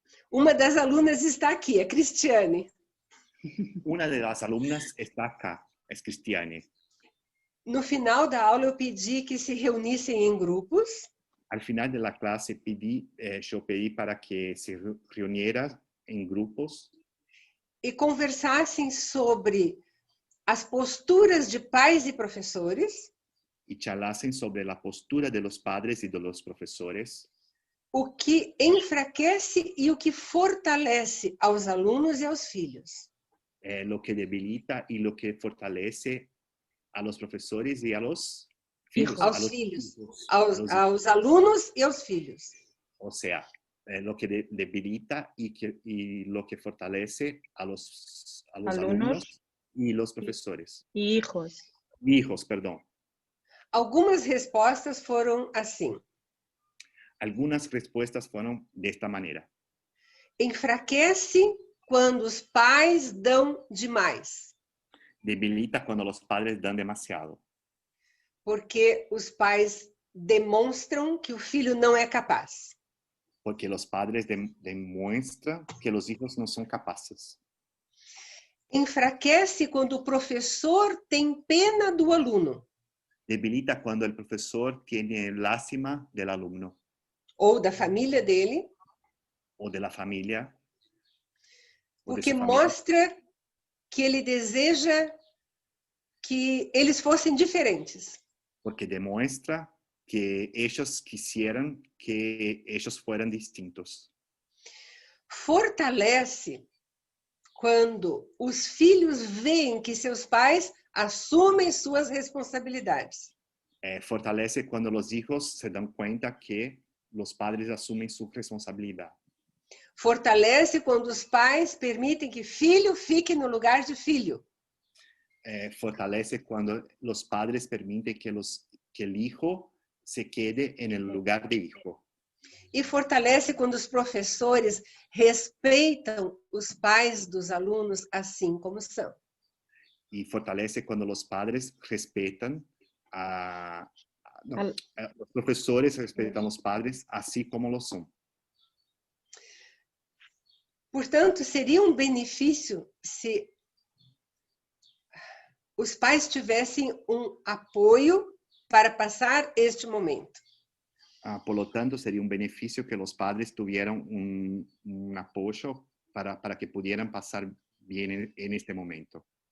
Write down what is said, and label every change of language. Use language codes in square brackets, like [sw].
[pt] Uma das alunas está aqui, a Cristiane. [es] Una de las alumnas está acá, es Cristiane. [pt] No final da aula, eu pedi que se reunissem em grupos [es] Al final de la clase yo pedí para que se reuniera en grupos [pt] e conversassem sobre as posturas de pais e professores, [es] y charlasen sobre la postura de los padres y de los profesores, [pt] o que enfraquece e o que fortalece aos alunos e aos filhos. [es] lo que debilita y lo que fortalece a los profesores y a los hijos. [pt] Aos filhos, aos alunos e aos filhos. [es] O sea, lo que debilita y lo que fortalece a los alumnos y los profesores. Hijos. Hijos, perdón. [pt] Algumas respostas foram assim. [es] Algunas respuestas fueron de esta manera. [pt] Enfraquece quando os pais dão demais. [es] Debilita cuando los padres dan demasiado. [pt] Porque os pais demonstram que o filho não é capaz. [es] Porque los padres demuestran que los hijos no son capaces. [pt] Enfraquece quando o professor tem pena do aluno. [es] Debilita cuando el profesor tiene lástima del alumno. [pt] Ou da família dele. [es] O de la familia. [pt] Porque mostra que ele deseja que eles fossem diferentes. [es] Porque demuestra que ellos quisieran que ellos fueran distintos. [pt] Fortalece quando os filhos veem que seus pais assumem suas responsabilidades. [es] Fortalece cuando los hijos se dan cuenta que los padres asumen su responsabilidad. [pt] Fortalece quando os pais permitem que filho fique no lugar de filho. [es] Fortalece cuando los padres permiten que el hijo se quede en el lugar de hijo. [pt] E fortalece quando os professores respeitam os pais dos alunos assim como são. [es] Y fortalece cuando los padres respetan los profesores respetan a los padres así como lo son. [pt] Portanto, seria benefício se os pais tivessem apoio para passar este momento. [es] Por lo tanto, sería un beneficio que los padres tuvieran un apoyo para que pudieran pasar bien en este momento.